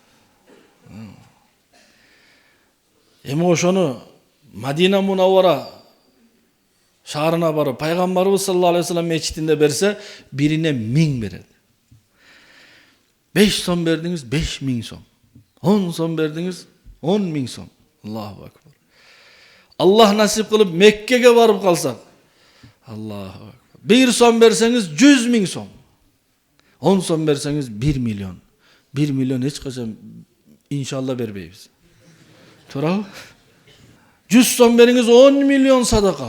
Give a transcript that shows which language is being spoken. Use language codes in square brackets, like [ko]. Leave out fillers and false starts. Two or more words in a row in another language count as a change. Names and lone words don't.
[ky] Эми ошону Мадина Мунаввара шаарына барып, пайгамбарыбыз [ar] صلى الله عليه وسلم [ky] мечитинде берсе, бирине 1000 берет. 5 сом бердиңиз, 5000 сом. 10 сом бердиңиз, 10.000 сом. [ar] الله أكبر. [ky] Аллах насип кылып Меккеге барып калсак, [ar] الله أكبر. [ky] 1 сом берсеңиз 100 000 сом. 10 сом берсеңиз 1 миллион. 1 миллион эч качан иншалла бербейбиз. Туурабы? 100 сом бериңиз 10 миллион садака.